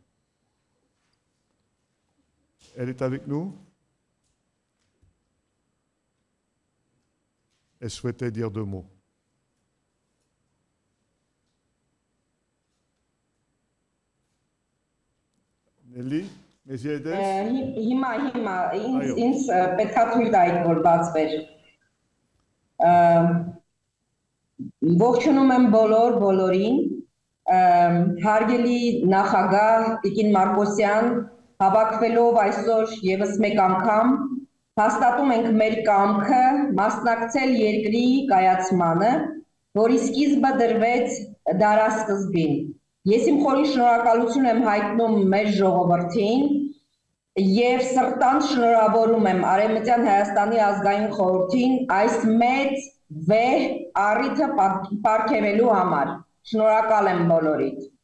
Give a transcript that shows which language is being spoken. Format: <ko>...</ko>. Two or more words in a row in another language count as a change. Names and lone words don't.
<fr>Elle est avec nous? Elle souhaitait dire deux mots. Nelly, Meziedek?</fr> <hy>Ինձ պետք է թույլ տայիք, որ բացվեր։ Ողջունում եմ բոլորին, հարգելի նախագահ Տիկին Մարկոսյան, հավաքվելով այսօր ևս մեկ անգամ, հաստատում ենք մեր կամքը մասնակցել երկրի կայացմանը, որի սկիզբը դրվեց դարասկզբին։ Ես իմ խորին շնորհակալություն եմ հայտնում մեր ժողովրդին եւ սրտանց շնորհավորում եմ Արևմտյան Հայաստանի ազգային խորհրդին այս մեծ վեհ առիթը պարգևելու համար։ Շնորհակալ եմ բոլորիդ։</hy>